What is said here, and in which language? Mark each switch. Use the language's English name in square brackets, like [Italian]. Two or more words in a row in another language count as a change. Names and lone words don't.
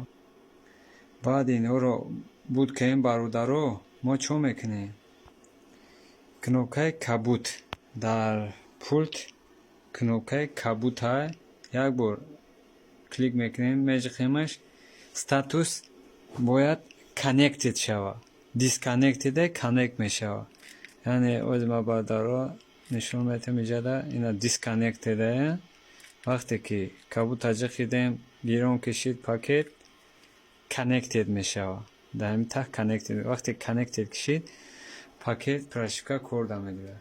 [Tajik] баъди инҳоро буд кунем бародаро, мо чо мекунем? кнопкаи кабут дар пулт, кнопкаи кабутай як бор клик мекунем, мечиқемаш статус бояд connected шава, [English] disconnected connect [Tajik] мешава. яъне озир ма бародаро нишон метам иҷада ина disconnected. вақте ки кабута ҷиқидем, гирон кишид пакет, connected мешава. дар ин так connected, вақте connected кишид пакет прошивка кор намедиҳад.